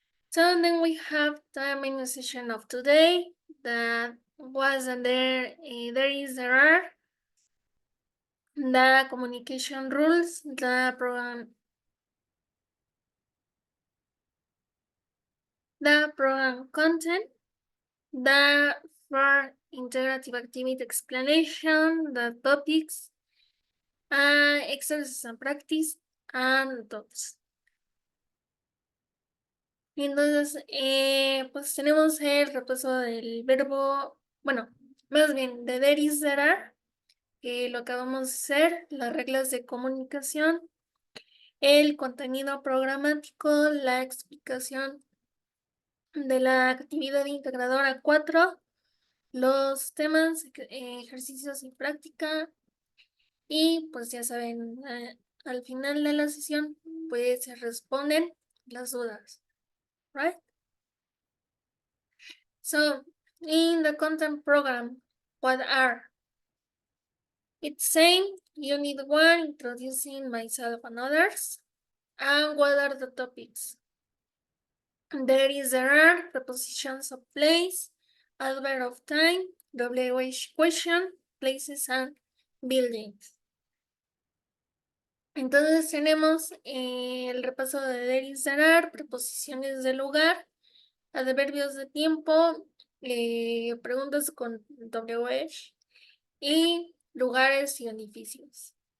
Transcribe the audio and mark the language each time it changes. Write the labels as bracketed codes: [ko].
[en] So then we have the main session of today that was there is there are the communication rules, the program content, the for interactive activity explanation, the topics, exercises and practice, and thoughts. [es] Entonces, pues tenemos el repaso del verbo, bueno, más bien de there is, there are, que lo acabamos de hacer, las reglas de comunicación, el contenido programático, la explicación de la actividad integradora 4, los temas, ejercicios y práctica, y pues ya saben, al final de la sesión, pues se responden las dudas, right? [en] So, in the content program, what are? It's same, unit 1, introducing myself and others. And what are the topics? There is, there are, prepositions of place, adverb of time, WH question, places and buildings. [es] Entonces tenemos el repaso de there is, there are, preposiciones de lugar, adverbios de tiempo, preguntas con WH y lugares y edificios.